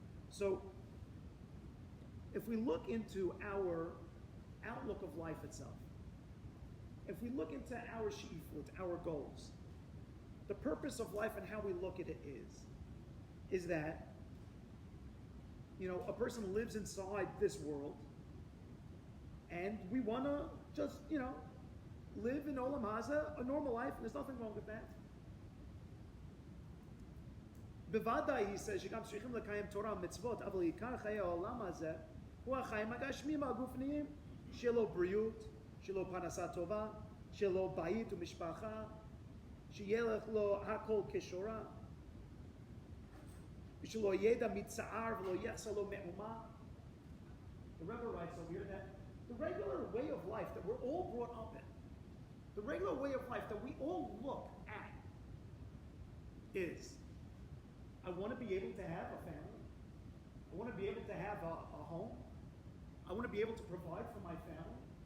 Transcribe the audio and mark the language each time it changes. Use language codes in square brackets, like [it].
[en] So, if we look into our outlook of life itself, if we look into our she'ifut, our goals, the purpose of life and how we look at it is that, a person lives inside this world, and we want to just, live in Olam Haza, a normal life, and there's nothing wrong with that. [he] Bevadai, [en] he says, [he] שגם צריכים לקיים תורה ומצוות, אבל עיקר חיי העולם הזה הוא החיים הגשמיים הגופניים, שיהיה לו בריאות, שיהיה לו פרנסה טובה, שיהיה לו בית ומשפחה, שיהיה לו הכל כשורה, ושלא ידע מצער ולא יחסר לו מאומה. [en] The Rebbe writes over here that the regular way of life that we're all brought up in, the regular way of life that we all look at, is I want to be able to have a family. I want to be able to have a home. I want to be able to provide for my family.